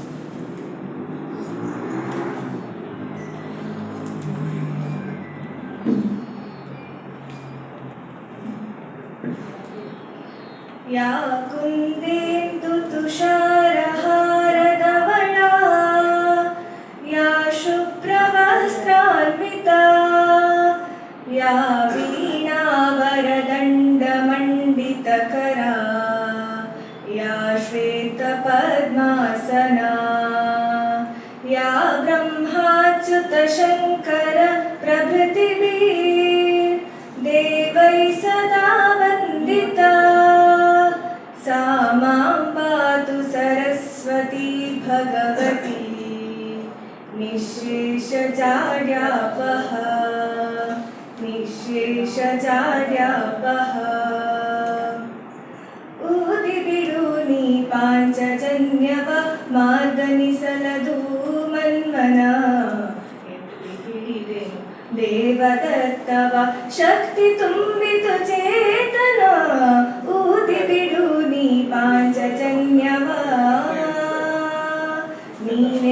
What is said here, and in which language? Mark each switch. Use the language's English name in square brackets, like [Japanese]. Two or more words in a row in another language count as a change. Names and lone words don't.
[Sanskrit] ಯಾ ಕುಂದೇಂದು ತುಷಾರಹಾರಧವಳ ಯಾ ಶುಭ್ರವಸ್ತ್ರಾನ್ವಿತ ಯಾ ವೀಣಾವರದಂಡಮಂಡಿತಕರಾ ಯಾ ಶ್ವೇತಪದ್ಮಾಸನಾ ಯಾ ಬ್ರಹ್ಮಾಚ್ಯುತ ಶಂಕರ ಪ್ರಭೃತಿಭಿರ್ ದೇವೈ ಸದಾ ವಂದಿತಾ सा मां पातु सरस्वती भगवती [Kannada] निःशेषजाड्यापः ऊದಿ ಬಿಡು ನೀ ಪಾಂಚಜನ್ಯವ ಮಾರ್ಗನಿಸಲದು ಮನ್ಮನ ದೇವದತ್ತವ ಶಕ್ತಿ ತುಂಬಿತು ಚೇತನ ಊದಿ ಬಿಡು ನೀ ಪಾಂಚಜನ್ಯವ ನೀನೆ